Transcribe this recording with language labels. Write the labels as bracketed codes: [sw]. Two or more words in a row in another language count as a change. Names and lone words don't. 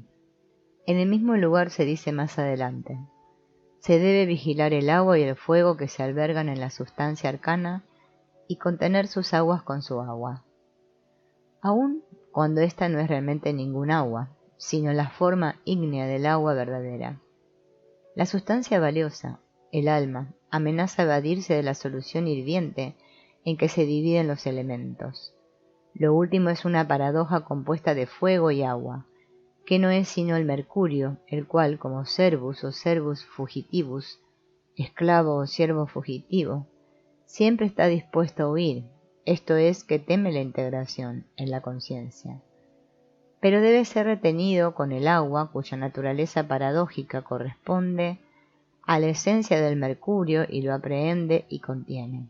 [es] En el mismo lugar se dice más adelante: se debe vigilar el agua y el fuego que se albergan en la sustancia arcana y contener sus aguas con su agua, aun cuando ésta no es realmente ningún agua, sino la forma ígnea del agua verdadera. La sustancia valiosa, el alma, amenaza evadirse de la solución hirviente en que se dividen los elementos. Lo último es una paradoja compuesta de fuego y agua, que no es sino el mercurio, el cual, como servus o [la] servus fugitivus, [es] esclavo o siervo fugitivo, siempre está dispuesto a huir, esto es, que teme la integración en la conciencia. Pero debe ser retenido con el agua, cuya naturaleza paradójica corresponde a la esencia del mercurio y lo aprehende y contiene.